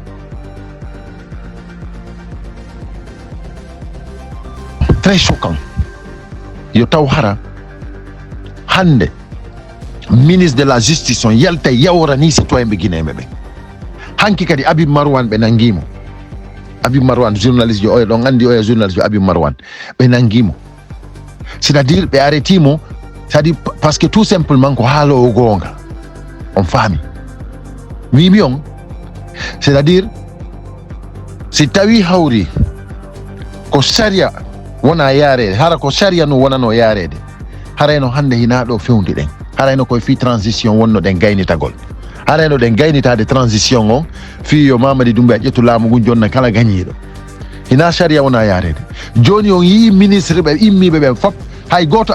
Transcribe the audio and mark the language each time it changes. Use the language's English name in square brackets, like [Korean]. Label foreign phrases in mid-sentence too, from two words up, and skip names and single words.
[French] très choquant [Fula] yo taw hara hande [French] ministre de la justice [Fula] on yalta yawrani citoyen ɓe guinéɓe ɓe hanki kadi Habib Marwan ɓe nanguimo Habib Marwan journaliste jo oya ɗon andi oya journaliste jo Habib Marwan ɓe nanguimo [French] c'est à dire [Fula] ɓe arrêtimo [French] c'est à dire parce que tout simplement [Fula] ko haalowo gonga on faami wimi on [French] c'est à dire [Fula] si tawi hawri ko sharia wona yarede hara ko sharia no wonano yarede harayno hande hina ɗo fewndi ɗen harayno koye fi transition wonno ɗen gaynitagol harayno ɗen gaynitade transition on fi yo Mamadi Doumbouya ƴettu laamu ngun jonna kala gañiɗo hina sharia wona yarede joni on yii ministre ɓe immiɓe ɓen fop hay goto